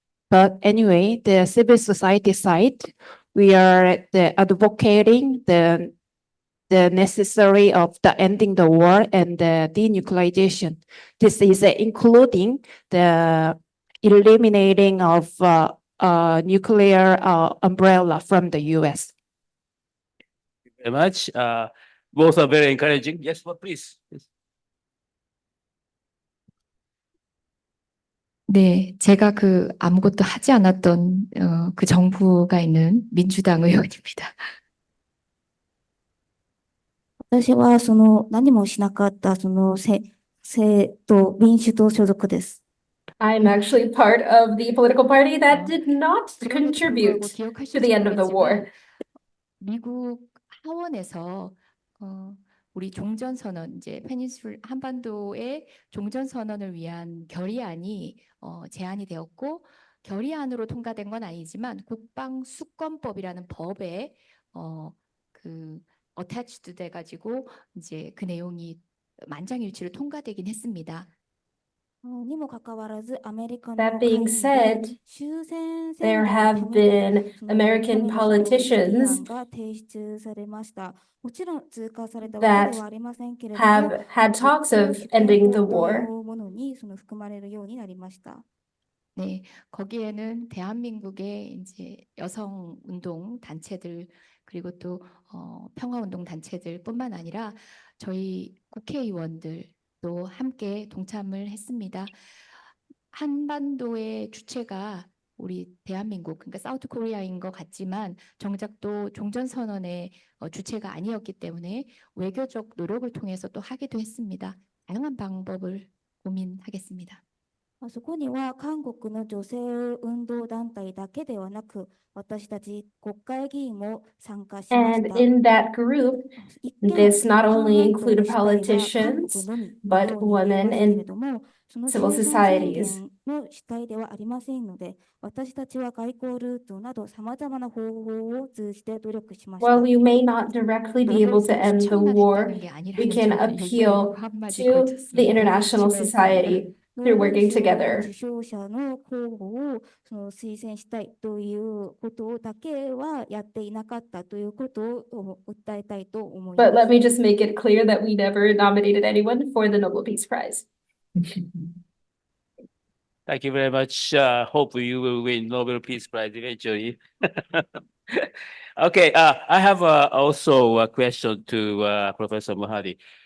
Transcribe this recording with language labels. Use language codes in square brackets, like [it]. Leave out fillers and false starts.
[en] But anyway, the civil society side, we are advocating the necessary of the ending the war and the denuclearization. This is including the eliminating of nuclear umbrella from the U.S. Very much. Both are very encouraging. Yes, well, please. [ko] 네, 제가 그 아무것도 하지 않았던 그 정부가 있는 민주당 의원입니다. [ja] 私はその何もしなかったその政党、民主党所属です。 [en] I'm actually part of the political party that did not contribute to the end of the war. [ko] 미국 하원에서 우리 종전선언, 이제 한반도의 종전선언을 위한 결의안이 제안이 되었고, 결의안으로 통과된 건 아니지만 국방수권법이라는 법에 attached 돼가지고 이제 그 내용이 만장일치로 통과되긴 했습니다. [en] That being said, there have been American politicians that have had talks of ending the war. [ko] 네, 거기에는 대한민국의 이제 여성 운동 단체들 그리고 또 평화 운동 단체들뿐만 아니라 저희 국회의원들도 함께 동참을 했습니다. 한반도의 주체가 우리 대한민국, 그러니까 사우트 코리아인 것 같지만 정작 또 종전선언의 주체가 아니었기 때문에 외교적 노력을 통해서 또 하기도 했습니다. 다양한 방법을 고민하겠습니다. [ja] そこには韓国の女性運動団体だけではなく、私たち国会議員も参加しまし [en] And [ja] た。 [en] in that group, this not only included politicians, but women and civil societies. [ja] の主体ではありませんので、私たちは外交ルートなどさまざまな方法を通じて努力しました。 [en] While we may not directly be able to end the war, we can appeal to the international society through working together. [ja] 受賞者の候補を推薦したいということだけはやっていなかったということを訴えたいと思います。 [en] But let me just make it clear that we never nominated anyone for the Nobel Peace Prize. Thank you very much. Hopefully you will win Nobel Peace Prize eventually. Okay, I have also a question to Professor Muhadi.